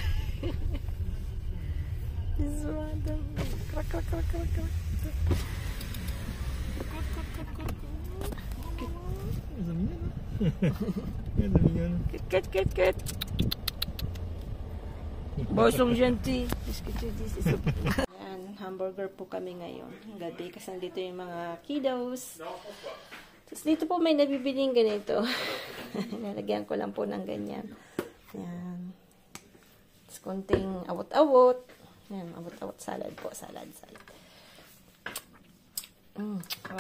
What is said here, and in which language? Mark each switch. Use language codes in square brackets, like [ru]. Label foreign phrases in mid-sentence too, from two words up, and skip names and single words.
[fr] Elles sont mignonnes, hein. Elles sont mignonnes. Ket. Bon, sont gentils. Qu'est-ce que tu dis? C'est ça. [tl] Ayan, hamburger po kami ngayon. Gabi, kasi nandito yung mga kiddos. Tapos dito po may nabibiling ganito. Nalagyan ko lang po ng ganyan. Ayan. Tapos konting awot-awot. Ayan, awot-awot salad po. Salad. Harap.